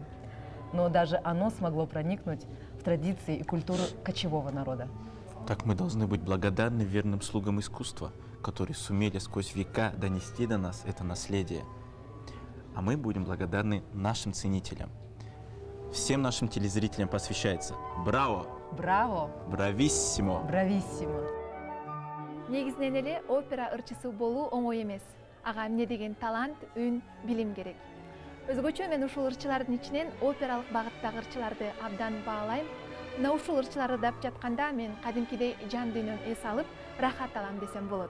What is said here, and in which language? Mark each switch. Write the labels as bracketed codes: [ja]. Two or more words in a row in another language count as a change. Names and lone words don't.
[ru] Но даже оно смогло проникнуть в традиции и культуру кочевого народа. Так мы должны быть благодарны верным слугам искусства, которые сумели сквозь века донести до нас это наследие. А мы будем благодарны нашим ценителям. Всем нашим телезрителям посвящается «Браво!» Браво! «Брависсимо!» Брависсимо! [ky] Негизинен эле опера ырчысы болуу оңой эмес. Ага эмне деген талант, үн, билим керек. Өзгөчө мен ушул ырчылардын ичинен опералык багыттагы ырчыларды абдан баалайм. Мына ушул ырчыларды дап жатканда мен кадимкидей жан дүйнөм эс алып, рахат алам десем болот.